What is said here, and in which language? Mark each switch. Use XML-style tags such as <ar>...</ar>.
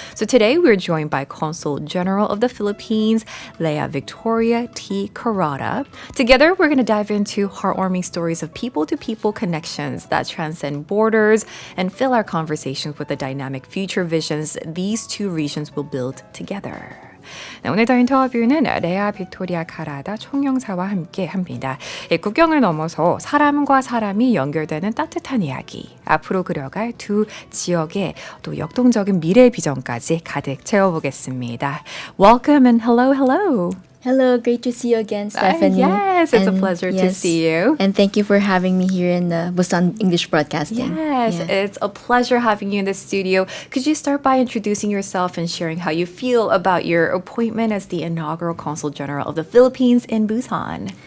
<en>So today we're joined by Consul General of the Philippines, Leah Victoria T. Carrata. Together we're going to dive into heartwarming stories of people-to-people connections that transcend borders and fill our conversations with the dynamic future visions these two regions will build together.</en> <ko>네, 오늘 더 인터뷰는 레아 빅토리아 카라다 총영사와 함께 합니다. 국경을 넘어서 사람과 사람이 연결되는 따뜻한 이야기, 앞으로 그려갈 두 지역의 또 역동적인 미래 비전까지 가득 채워보겠습니다.</ko> <en>Welcome and hello, hello. Hello, great to see you again, Stephanie. Yes, it's a pleasure to see you. And thank you for having me here in the Busan English Broadcasting. Yes, it's a pleasure having you in the studio. Could you start by introducing yourself and sharing how you feel about your appointment as the inaugural Consul General of the Philippines in Busan?</en>